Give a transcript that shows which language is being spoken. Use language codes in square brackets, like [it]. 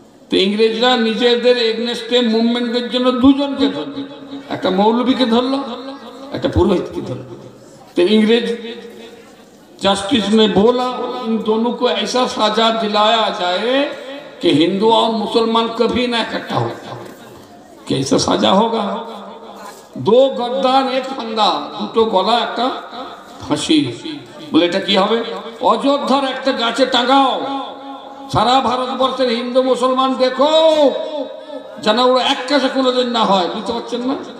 [bn] तो इंग्रेजरा निजेদের এগনেস্টে মুভমেন্টের জন্য দুজনকে ধরল, একটা মৌলবীকে ধরলো, একটা পুরোহিতকে ধরলো। [hi] तो इंग्रेज जस्टिस ने बोला इन दोनों को ऐसा सजा दिलाया जाए कि हिंदू और मुसलमान कभी ना इकट्ठा हो। कैसा सजा होगा? दो गर्दान एक फंदा, [bn] দুটো গলা একটা ফাঁসি। বলে এটা কি হবে? অযোধ্যার একটা গাছে টাঙাও, সারা ভারতবর্ষের হিন্দু মুসলমান দেখো যেন ওরা এক কাছে কোনোদিন না হয়। বুঝতে পারছেন না?